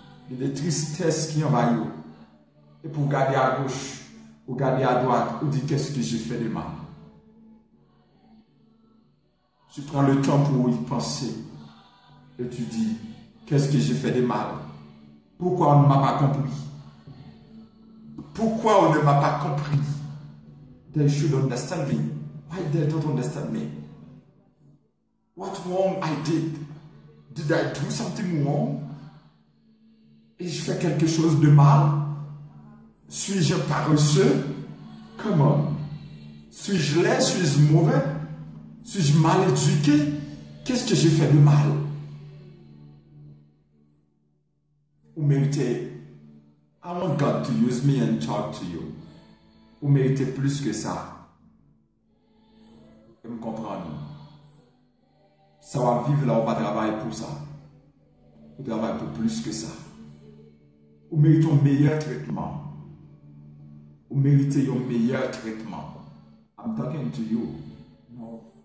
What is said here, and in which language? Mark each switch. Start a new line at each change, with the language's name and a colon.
French: Il y a des tristesses qui envahissent. Et pour regarder à gauche, ou regarder à droite, ou dire qu'est-ce que j'ai fait de mal. Tu prends le temps pour y penser. Et tu dis, qu'est-ce que j'ai fait de mal? Pourquoi on ne m'a pas compris? Pourquoi on ne m'a pas compris?
English: They should understand me. Why they don't understand me? What wrong I did? Did I do something wrong?
French: Et je fais quelque chose de mal? Suis-je paresseux?
English: Come on.
French: Suis-je laid? Suis-je mauvais? Suis-je mal éduqué? Qu'est-ce que j'ai fait de mal? Vous méritez.
English: I want God to use me and talk to you.
French: Vous méritez plus que ça. Vous me comprenez? Ça va vivre là, on va travailler pour ça. Vous travaillez pour plus que ça. Vous méritez un meilleur traitement. Vous méritez un meilleur traitement.
English: I'm talking to you. No.